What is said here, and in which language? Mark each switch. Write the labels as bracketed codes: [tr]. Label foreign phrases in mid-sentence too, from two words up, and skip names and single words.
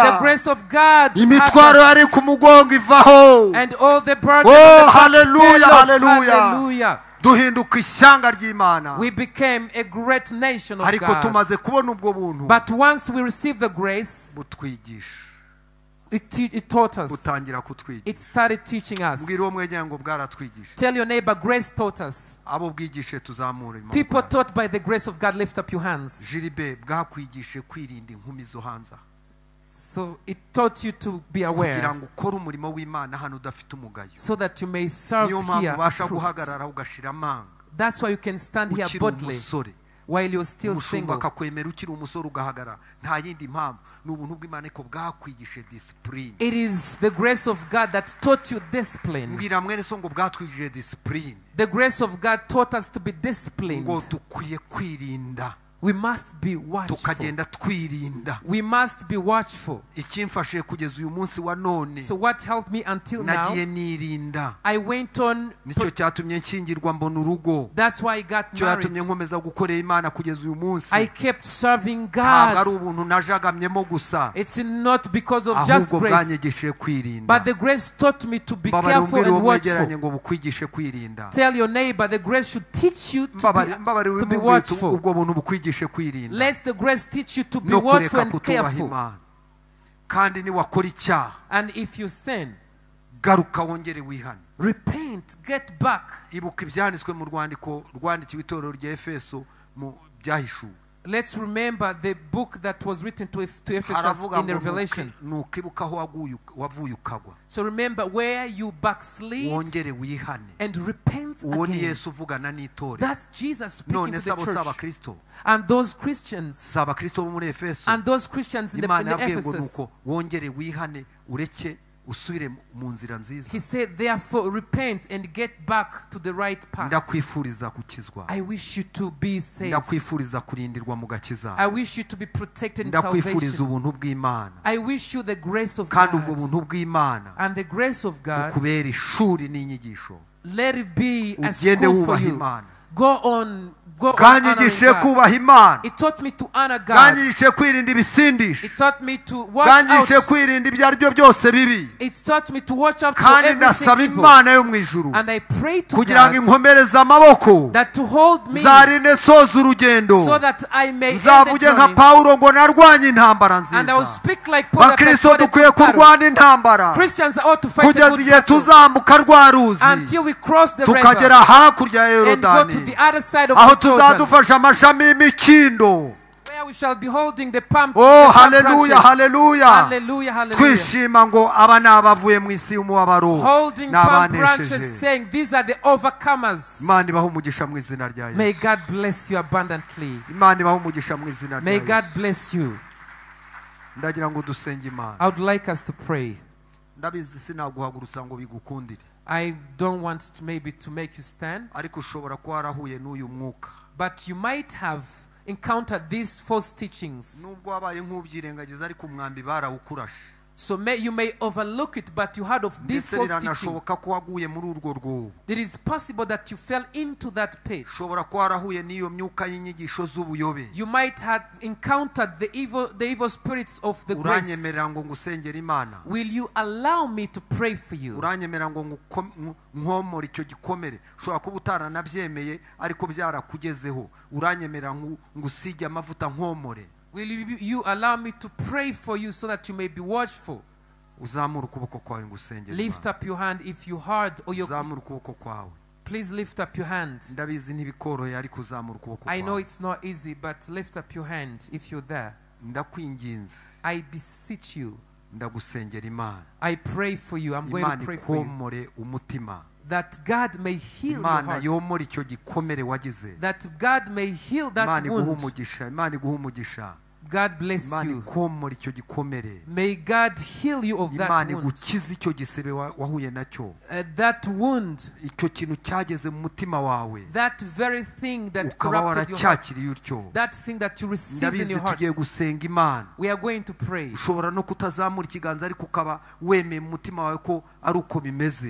[en] the grace of God, [rw] imitwaro [en] hugged [rw] yari [en] us. [rw] ku mugongo ivaho [en] And all the burden Oh, of the hallelujah, fell off. hallelujah. Hallelujah. [rw] duhinduka ishyanga ry'Imana [en] We became a great nation of [rw] ariko [en] God. [rw] tumaze kubona ubwo buntu [en] But once we received the grace, [rw] butwigisha [en] it taught us. [rw] butangira kutwigisha [en] It started teaching us. [rw] mbwira uwo mwegeranye ngo bwaratwigisha [en] Tell your neighbor, grace taught us. [rw] abo bwigishe tuzamure [en] People taught by the grace of God, lift up your hands. [rw] Jiribe bwakwigishe kwirinda inkumi zo hanze [en] So it taught you to be [rw] kugira [en] aware, [rw] ngo ukore umurimo w'Imana hano udafite umugayo [en] so that you may serve [rw] niyo mpamvu [en] here [rw] ubasha [en] approved. [rw] guhagarara ugashira amanga [en] That's why you can stand here [rw] ukiri [en] boldly [rw] umusore [en] while you're still [rw] umushumba [en] single. [rw] akakwemera ukiri umusore ugahagarara nta yindi mpamvu ni ubuntu bw'Imana ariko bwakwigishe discipline [en] It is the grace of God that taught you discipline. [rw] mbwira mwene so ngo bwatwigije discipline [en] The grace of God taught us to be disciplined. [rw] ngo dukwiye kwirinda [en] We must be watchful. [rw] tukagenda twirinda [en] We must be watchful. [rw] ikimfashije kugeza uyu munsi wa none [en] So what helped me until now? [rw] nagiye nirinda [en] I went on. [rw] nicyo cyatumye nshyingirwa mbona urugo [en] That's why I got [rw] cyo yatumye [en] married. [rw] nkomeza gukorera Imana kugeza uyu munsi [en] I kept serving [rw] ntabwo ari [en] God. [rw] ubuntu najagamyemo gusa [en] It's not because of just [rw] ahubwo [en] grace, [rw] bwanyigishije kwirinda [en] but the grace taught me to be [rw] mbabare [en] careful [rw] umbwire uwo [en] and [rw] mwegeranye [en] watchful. [rw] ngo bukwigishe kwirinda [en] Tell your neighbor the grace should teach you [rw] mbabare [en] to be [rw] wimubwire [en] watchful. [rw] ubwo buntu bukwigishe kwirinda [en] Let the grace teach you to be [rw] no [en] watchful [rw] kureka [en] and [rw] kutubaha [en] careful. [rw] Imana kandi niwakora icyaha [en] And if you sin, [rw] garuka wongere wihane [en] repent, get back. [rw] ibuka ibyanditswe mu rwandiko rwandikiwe itorero rya Efeso mu byahishuwe [en] Let's remember the book that was written to Ephesus [rw] haravuga [en] in the [rw] ngo [en] Revelation. [rw] nukibuka aho wavuye ukagwa [en] So remember where you backslid [rw] wongere wihane [en] and repent [rw] uwo ni [en] again. [rw] Yesu uvugana n'itorero [en] That's Jesus speaking [rw] none [en] to the [rw] sabo saba [en] church. [rw] Kristo [en] And those Christians, [rw] saba Kristo bo muri Efeso [en] and those Christians in [rw] Imana yabwiye ngo [en] Ephesus, [rw] nuko wongere wihane ureke usubire mu nzira nziza [en] he said, therefore repent and get back to the right path. [rw] ndakwifuriza gukizwa [en] I wish you to be saved. [rw] ndakwifuriza kurindirwa mu gakiza [en] I wish you to be protected in [rw] ndakwifuriza [en] salvation. [rw] ubuntu bw'Imana [en] I wish you the grace of [rw] kandi ubwo [en] God. [rw] buntu bw'Imana [en] And the grace of God, [rw] ukubera ishuri n'inyigisho [en] let it be a [rw] ugende [en] school for [rw] wubaha [en] you. [rw] Imana [en] Go on go on [rw] kanyigishe [en] honoring God. [rw] kubaha Imana, [en] It taught me to honor God. [rw] kanyigishe kwirinda ibisindisha, [en] It taught me to watch [rw] kanyigishe [en] out. [rw] kwirinda ibyo ari byo byose bibi, [en] It taught me to watch out for [rw] kandi [en] everything [rw] ndasaba [en] evil. [rw] Imana yo mu ijuru [en] And I pray to [rw] kugira ngo [en] God [rw] inkomereze amaboko [en] that to hold me [rw] nzarinde soza urugendo, [en] so that I may end the [rw] nzavuge nka [en] journey. [rw] Pawulo ngo narwanye intambara [en] And I will [rw] nziza. [en] speak like Paul that I [rw] Bakristo [en] fought a [rw] dukwiye [en] good battle. [rw] kurwana intambara [en] Christians ought to fight a [rw] kugeza [en] good [rw] igihe [en] battle [rw] tuzambuka rwa ruzi [en] until we cross the [rw] tukagera [en] river [rw] hakurya ya [en] and go to [rw] Yorodani, [en] the other side of [rw] aho [en] the Jordan, [rw] tuzadufasha amashami y'imikindo. [en] where we shall be holding the palm, Oh, the palm [rw] haleluya, [en] branches. [rw] haleluya. [en] Hallelujah, hallelujah. [rw] Twishima ngo aba ni abavuye mu isi y'umubabaro [en] Holding palm branches, [rw] n'abanesheje. [en] saying, these are the overcomers. [rw] Imana ibahe umugisha mu izina rya [en] May [rw] Yesu. [en] God bless you abundantly. [rw] Imana ibahe umugisha mu izina rya [en] May God [rw] Yesu. [en] bless you. [rw] Ndagira ngo dusenge Imana. [en] I would like us to pray. [rw] Ndabizi sinaguhagurutsa ngo bigukundire, [en] I don't want to maybe to make you stand, [rw] ariko ushobora kuba warahuye n'uyu mwuka, [en] but you might have encountered these false teachings. [rw] nubwo wabaye nk'ubyirengagiza ariko umwambi barawukurashe. [en] So you may overlook it, but you heard of these [rw] Ndetse [en] false teachings. [rw] biranashoboka ko waguye muri urwo rwobo. [en] It is possible that you fell into that pit. [rw] Ushobora kuba warahuye n'iyo myuka y'inyigisho z'ubuyobe. [en] You might have encountered the evil spirits of the grace. [rw] Uranyemerera ngo ngusengere Imana. [en] Will you allow me to pray for you? [rw] Uranyemerera ngo nkomore icyo gikomere. Ushobora kuba utaranabyemeye ariko byarakugezeho. Uranyemerera ngusige amavuta nkomore. [en] Will you allow me to pray for you so that you may be watchful? [rw] Uzamura ukuboko kwawe ngusengere. [en] Lift up your hand if you heard, or [rw] Uzamura ukuboko kwawe. [en] please lift up your hand. [rw] Ndabizi ntibikoroheye ariko uzamura ukuboko kwawe. [en] I know it's not easy, but lift up your hand if you're there. [rw] Ndakwinginze. [en] I beseech you. [rw] Ndagusengera Imana. [en] I pray for you. I'm going to pray for you. [rw] Ikomore umutima. [en] That God may heal your [rw] Imana [en] heart. [rw] yomora icyo gikomere wagize. [en] That God may heal that [rw] Imana iguhe [en] wound. [rw] umugisha. Imana iguhe umugisha. [en] God bless [rw] Imana [en] you. [rw] ikomora icyo gikomere. [en] May God heal you of that [rw] Imana [en] wound. [rw] igukize icyo gisebe wahuye nacyo. [en] That wound, [rw] Icyo kintu cyageze mu mutima wawe. [en] that very thing that [rw] Ukaba [en] corrupted your heart, [rw] waracyakiriye utyo. [en] that thing that you received in [rw] Ndabizi [en] your heart. [rw] tugiye gusenga Imana. [en] We are going to pray. [rw] Ushobora no kutazamura ikiganza ariko ukaba wemeye mu mutima wawe ko ari uko bimeze.